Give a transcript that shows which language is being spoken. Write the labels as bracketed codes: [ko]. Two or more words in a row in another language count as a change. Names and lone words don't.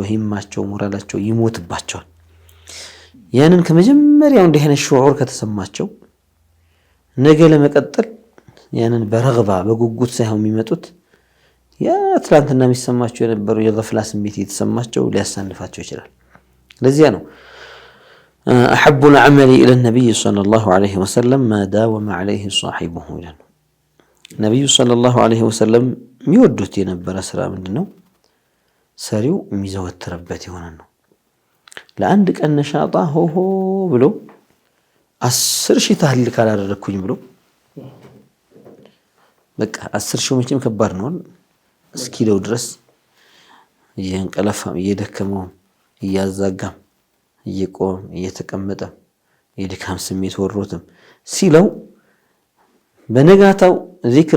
[am] ሂማቸው፣ ሞራላቸው ይሞትባቸዋል። ያንን ከመጀመሪያው እንዲህ አይነት ሹዑር ከተሰማቸው ነገ ለመቀጠል ያንን በረግባ በጉጉት ሳይሆን የሚመጡት ያ ትላንትና የሚሰማቸው የነበሩ የገፍላ ስሜት የተሰማቸው ሊያሳንፋቸው ይችላል። ለዚያ ነው [ar] أحب العمل إلى النبي صلى الله عليه وسلم ما داوم عليه صاحبه [am] ይላል። ነብዩ [ar] صلى الله عليه وسلم [am] የሚወዱት የነበረ ስራ ምንድነው? ሰሪው የሚዘወትርበት የሆነ ነው። ለአንድ ቀን ነሻጣ ሆሆ ብሎ 10,000 ታህል ካላደረኩኝ ብሎ በቃ 10,000 መቼም ከባድ ነው እስኪለው ድረስ እየንቀለፋም እየደከመው እያዛጋም እየቆም እየተቀመጠ የድካም ስሜት ወሮትም ሲለው በነጋታው ዚክር